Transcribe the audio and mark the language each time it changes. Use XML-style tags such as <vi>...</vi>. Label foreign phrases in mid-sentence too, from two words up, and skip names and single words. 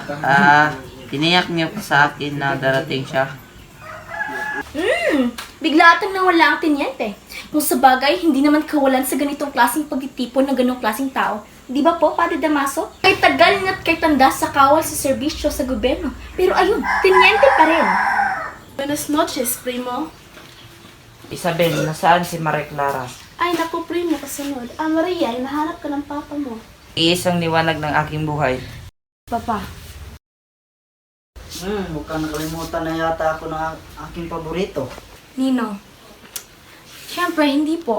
<tl>Tiniyak niyo po sa akin na darating siya. Bigla atang nawala ang tenyente. Kung sa bagay, hindi naman kawalan sa ganitong klaseng pagtitipon ng ganong klaseng tao. Di ba po, Padre Damaso? Kay tagal at kay tanda sa kawal sa serbisyo sa gobyerno. Pero ayun, tenyente pa rin.</tl> <es>Buenas noches, primo.</es> <tl>Isabel, nasaan si Maria Clara? Ay, naku, primo, kasunod. Maria, hinahanap ka ng papa mo. Iisang liwanag ng aking buhay. Papa, Huwag kang nakalimutan na yata ako ng aking paborito. Nino. Siyempre, hindi po.</tl>